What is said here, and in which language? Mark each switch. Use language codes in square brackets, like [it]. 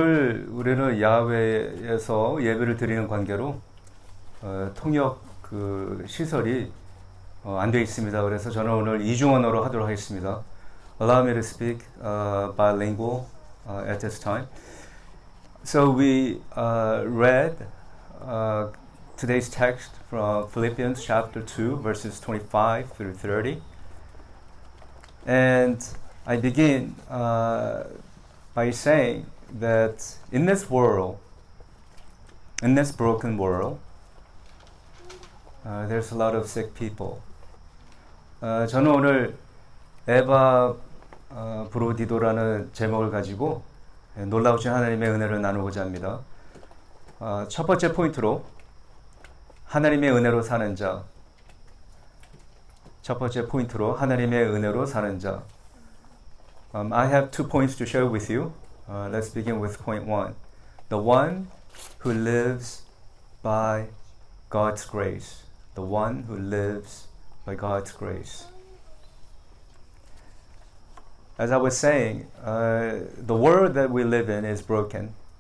[ko] 우리는 야외에서 예배를 드리는 관계로 통역 그 시설이 안 되어 있습니다. 그래서 저는 오늘 이중언어로 하도록 하겠습니다. [en] Allow me to speak bilingual at this time. So we read today's text from Philippians chapter 2 verses 25 through 30. And I begin by saying that in this world, in this broken world, there's a lot of sick people. [ko] 저는 오늘 에바 브로디도라는 제목을 가지고 놀라우신 하나님의 은혜를 나누고자 합니다. 첫 번째 포인트로 하나님의 은혜로 사는 자. 첫 번째 포인트로 하나님의 은혜로 사는 자. [en] I have 2 points to share with you. Let's begin with point 1. The one who lives by God's grace. The one who lives by God's grace. As I was saying, the world that we live in is broken.